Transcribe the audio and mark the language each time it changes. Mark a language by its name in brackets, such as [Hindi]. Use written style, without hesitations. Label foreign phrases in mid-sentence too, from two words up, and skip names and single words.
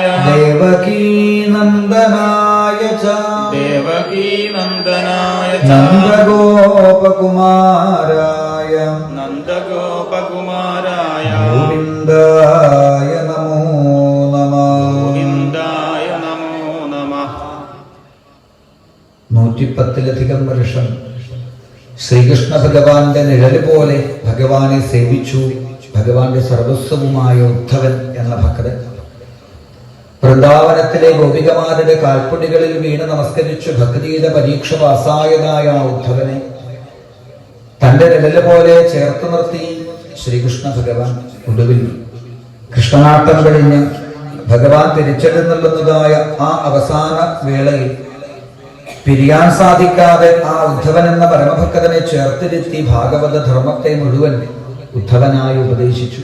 [Sanskrit] देवकी नन्दनाय च देवकी नन्दनाय च नन्दगोपकुमाराय नन्दगोपकुमाराय गोविन्दाय नमो नमः गोविन्दाय नमो नमः [Malayalam] 110-ലധികം വർഷം ശ്രീകൃഷ്ണ ഭഗവാന്റെ നിഴല് പോലെ ഭഗവാനെ സേവിച്ചു ഭഗവാന്റെ സർവസ്വവുമായ ഉദ്ധവൻ എന്ന ഭക്തൻ വൃന്ദാവനത്തിലെ ഗോപികമാരുടെ കാൽപ്പൊടികളിൽ വീണ് നമസ്കരിച്ചു ഭക്തിയുടെ പരീക്ഷ പാസായതായ ആ ഉദ്ധവനെ തന്റെ നിഴല് പോലെ ചേർത്ത് നിർത്തി ശ്രീകൃഷ്ണ ഭഗവാൻ ഒടുവിൽ കൃഷ്ണനാട്ടം കഴിഞ്ഞ് ഭഗവാൻ തിരിച്ചെഴുന്നള്ളുന്നതായ ആ അവസാന വേളയിൽ പിരിയാൻ സാധിക്കാതെ ആ ഉദ്ധവൻ എന്ന പരമഭക്തനെ ചേർത്തിരുത്തി ഭാഗവത ധർമ്മത്തെ മുഴുവൻ ഉദ്ധവനായി ഉപദേശിച്ചു.